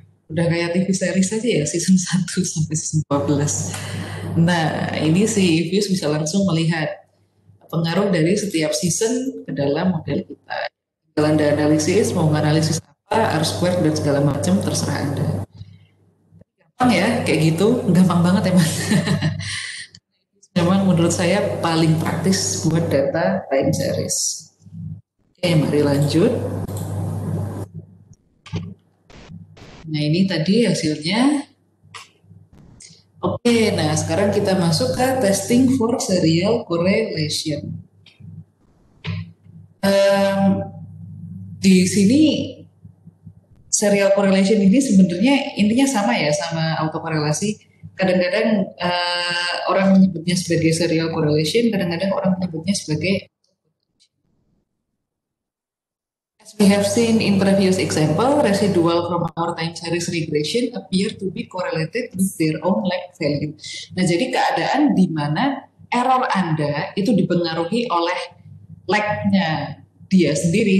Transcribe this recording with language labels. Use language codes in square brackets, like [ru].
[id] Udah kayak TV series aja ya, season 1 sampai season 12. Nah, ini si Views bisa langsung melihat pengaruh dari setiap season ke dalam model kita. Kalau Anda analisis, mau analisis apa, R-squared dan segala macam, terserah Anda. Gampang ya, kayak gitu, gampang banget emang. Memang menurut saya paling praktis buat data time series. Oke, mari lanjut. Nah, ini tadi hasilnya. Oke, nah sekarang kita masuk ke testing for serial correlation. Di sini serial correlation ini sebenarnya intinya sama ya, sama autokorelasi. Kadang-kadang orang menyebutnya sebagai serial correlation, kadang-kadang orang menyebutnya sebagai. [en] As we have seen in previous example, residual from our time series regression appear to be correlated with their own lag value. [id] Nah, jadi keadaan di mana error Anda itu dipengaruhi oleh lag-nya dia sendiri.